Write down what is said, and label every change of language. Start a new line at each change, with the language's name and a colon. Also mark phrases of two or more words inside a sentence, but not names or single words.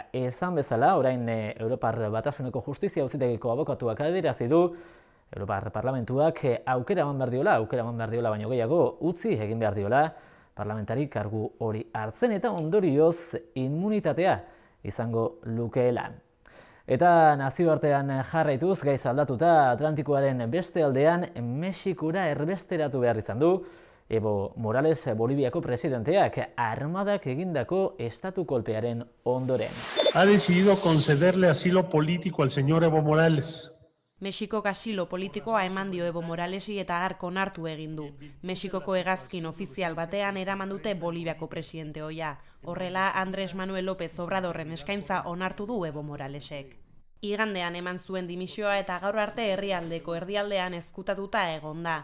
Basque: Esan bezala, orain Europar Batasuneko Justizia Auzitegiko abokatuak adierazi du Europar Parlamentuak aukera eman behar diola baino gehiago utzi egin behar diola parlamentari kargu hori hartzen eta ondorioz immunitatea izango lukeela. Eta nazioartean jarraituz gaiz aldatuta Atlantikoaren beste aldean Mexikora erbesteratu behar izan du Evo Morales Boliviako presidenteak armadak egindako estatu kolpearen ondoren.
Spanish: Ha decidido concederle asilo político al señor Evo Morales.
Basque: Mexikok asilo politikoa eman dio Evo Moralesi eta hark onartu egin du. Mexikoko hegazkin ofizial batean eraman dute Boliviako presidente ohia. Horrela, Andrés Manuel López Obradorren eskaintza onartu du Evo Moralesek. Igandean eman zuen dimisioa eta gaur arte herrialdeko erdialdean ezkutatuta egon da.